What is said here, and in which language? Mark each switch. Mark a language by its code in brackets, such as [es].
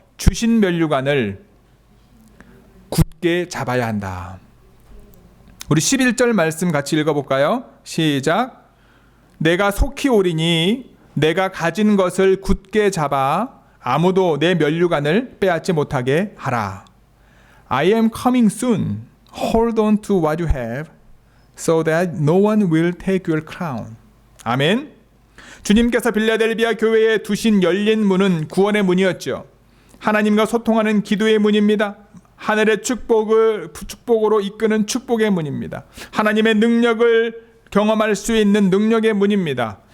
[ko] 주신 면류관을 굳게 잡아야 한다. 우리 11절 말씀 같이 읽어볼까요? 시작. 내가 속히 오리니 내가 가진 것을 굳게 잡아 아무도 내 면류관을 빼앗지 못하게 하라. [en] I am coming soon. Hold on to what you have so that no one will take your crown. [ko] 아멘. 주님께서 빌라델비아 교회에 두신 열린 문은 구원의 문이었죠. 하나님과 소통하는 기도의 문입니다. 하늘의 축복으로 이끄는 축복의 문입니다. 하나님의 능력을 경험할 수 있는 능력의 문입니다.